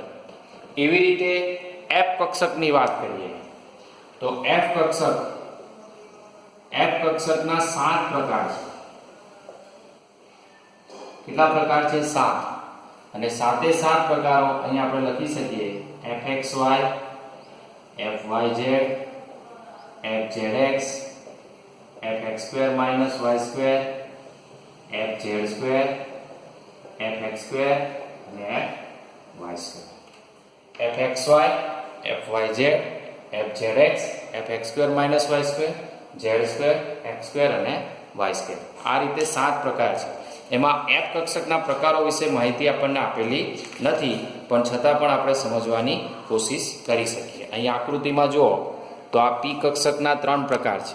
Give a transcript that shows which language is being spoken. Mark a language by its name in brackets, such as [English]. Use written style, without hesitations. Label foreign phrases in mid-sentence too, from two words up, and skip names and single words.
[Gujarati] એવી રીતે F કક્ષકની વાત કરીએ તો F કક્ષકના 7 પ્રકાર છે. કેટલા પ્રકાર છે? 7. અને 7 પ્રકારો અહીંયા આપણે લખી શકીએ. FXY, FYZ, FZX, FX2 - Y2, FZ2, FX2 અને FY2. FXY, FYZ, FZX, FX2 - Y2, Z2, X2 અને Y2. આ રીતે 7 પ્રકાર છે. એમાં F કક્ષકના પ્રકારો વિશે માહિતી આપણને આપેલી નથી, પણ છતાં પણ આપણે સમજવાની કોશિશ કરી શકીએ. અહીં આકૃતિમાં જુઓ તો આ P કક્ષકના 3 પ્રકાર છે.